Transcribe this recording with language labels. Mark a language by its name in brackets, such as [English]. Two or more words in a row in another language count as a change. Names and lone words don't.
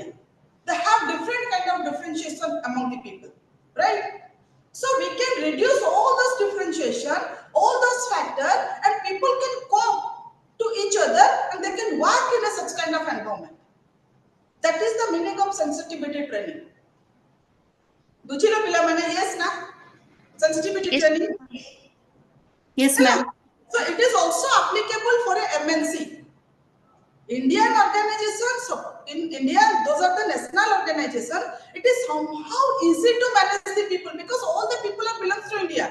[English] They have different kind of differentiation among the people, right? So we can reduce all those differentiation, all those factors, and people can cope to each other and they can work in a such kind of environment. That is the meaning of sensitivity training. [Odia] ବୁଝିଲୋ ପିଲା ମାନେ yes na sensitivity [English] Yes. training. Yes, ma'am. So it is also applicable for a MNC. Indian organizations in India, those are the national organizations. It is somehow easy to manage the people because all the people are belongs to India.